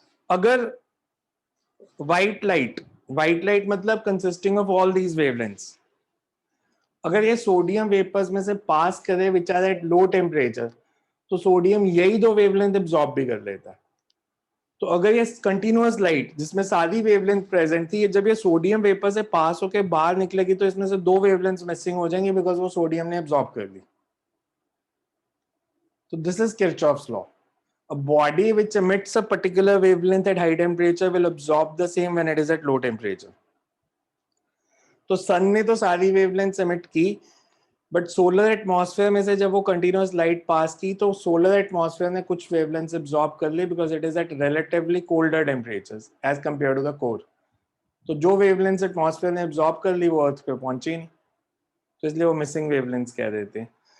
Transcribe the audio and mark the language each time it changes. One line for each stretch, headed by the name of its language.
Hindi: अगर white light मतलब
English: consisting of all these wavelengths,
Hindi: अगर ये सोडियम वेपर्स में से पास करे
English: which are at low temperature,
Hindi: तो सोडियम यही दो वेवलेंथ एब्जॉर्ब भी कर लेता है। तो अगर ये कंटिन्यूअस लाइट जिसमें सारी वेवलेंथ प्रेजेंट थी, जब ये सोडियम वेपर से पास होकर बाहर निकलेगी तो इसमें से दो वेवलेंथ मिसिंग हो जाएंगी बिकॉज वो सोडियम ने एब्जॉर्ब कर ली।
English: तो this is Kirchhoff's law. A body which emits a particular wavelength at high temperature will absorb the same when it is at low temperature.
Hindi: तो सन ने तो सारी वेवलेंथ एमिट की, बट सोलर एटमॉस्फेयर में से जब वो कंटिन्यूअस लाइट पास की तो सोलर एटमॉस्फेयर ने कुछ वेवलेंथ्स एब्जॉर्ब कर ली
English: Because it is at relatively colder temperatures as compare to the core.
Hindi: तो जो वेवलेंथ्स एटमॉस्फेयर ने एब्जॉर्ब कर ली वो अर्थ पे पहुंची नहीं, तो इसलिए वो मिसिंग वेवलेंथ्स कह देते हैं।